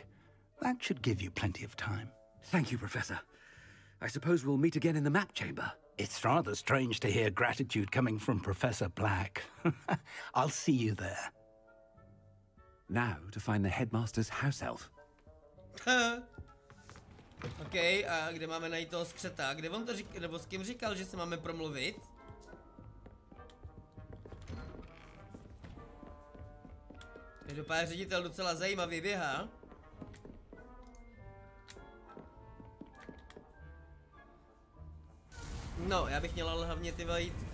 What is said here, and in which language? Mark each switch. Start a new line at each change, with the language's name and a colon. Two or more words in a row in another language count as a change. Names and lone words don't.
English: That should give you plenty of time. Thank you, Professor. I suppose we'll meet again in the map chamber. It's rather strange to hear gratitude coming from Professor Black. I'll see you there. Now to find the headmaster's house elf.
Czech: OK, a kde máme najít toho skřeta? Kde on to říkal, nebo s kým říkal, že se máme promluvit? Každopádně ředitel docela zajímavý běhá. No, já bych měl ale hlavně ty vajít.